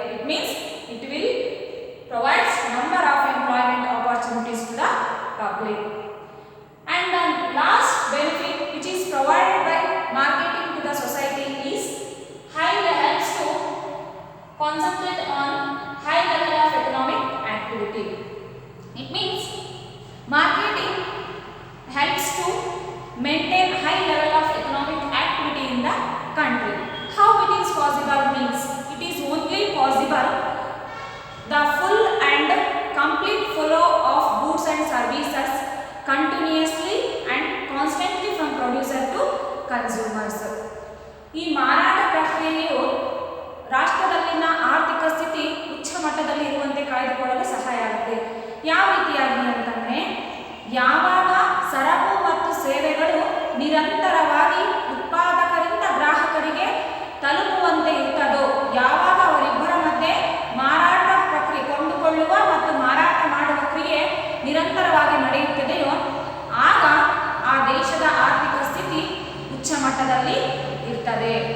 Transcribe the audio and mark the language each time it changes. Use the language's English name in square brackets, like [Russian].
[English] It means it will provides number of employment opportunities to the public. And the last benefit which is provided by marketing to the society is helps to concentrate on high level of economic activity. It means marketing helps to maintain high level of economic activity in the country. How it is possible means it is only possible the full and complete flow of goods and services continuously and constantly from producer to consumers. [Kannada] ಈ ಮಾರಾಟ ಪ್ರಕ್ರಿಯೆಯು ರಾಷ್ಟ್ರದಲ್ಲಿನ ಆರ್ಥಿಕ ಸ್ಥಿತಿ ಉಚ್ಚ ಮಟ್ಟದಲ್ಲಿ ಇರುವಂತೆ ಕಾಯ್ದುಕೊಳ್ಳಲು ಸಹಾಯ ಆಗುತ್ತೆ. ಯಾವ ರೀತಿಯಾಗಿ ಅಂತಂದರೆ, ಯಾವಾಗ ಸರಕು ಮತ್ತು ಸೇವೆಗಳು ನಿರಂತರವಾಗಿ ಉತ್ಪಾದಕರಿಂದ ಗ್ರಾಹಕರಿಗೆ ತಲುಪುವಂತೆ ಇರ್ತದೋ, ಯಾವಾಗ ಅವರಿಬ್ಬರ ಮಧ್ಯೆ ಮಾರಾಟ ಪ್ರಕ್ರಿಯೆ ಕೊಂಡುಕೊಳ್ಳುವ ಮತ್ತು ಮಾರಾಟ ಮಾಡುವ ಕ್ರಿಯೆ ನಿರಂತರವಾಗಿ ನಡೆಯುತ್ತದೆಯೋ ಆಗ ಆ ದೇಶದ ಆರ್ಥಿಕ ಸ್ಥಿತಿ ಉಚ್ಚ ಮಟ್ಟದಲ್ಲಿ ಇರ್ತದೆ.